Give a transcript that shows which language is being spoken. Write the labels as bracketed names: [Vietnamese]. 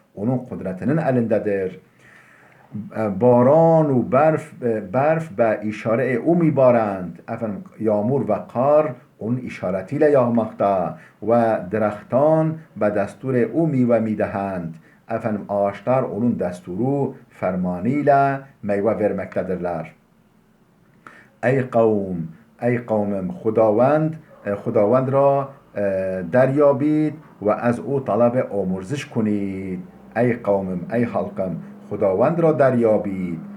[Turkish] Onun kudretinin elindedir. [Persian] Baran و برف به [Turkish] işare [Persian] او میبارند. [Turkish] Efendim yağmur ve kar onun işaretiyle yağmakta ve [Persian] درختان به دستور او میوه میدهند. [Turkish] Efendim ağaçlar onun desturu fermanıyla meyve vermektedirler. Ey kavm, ey kavmim, [Persian] خداوند را دریابید و از او طلب آمرزش کنید. [Turkish] Ey kavmim, ey halkım, [Persian] خداوند را دریابید.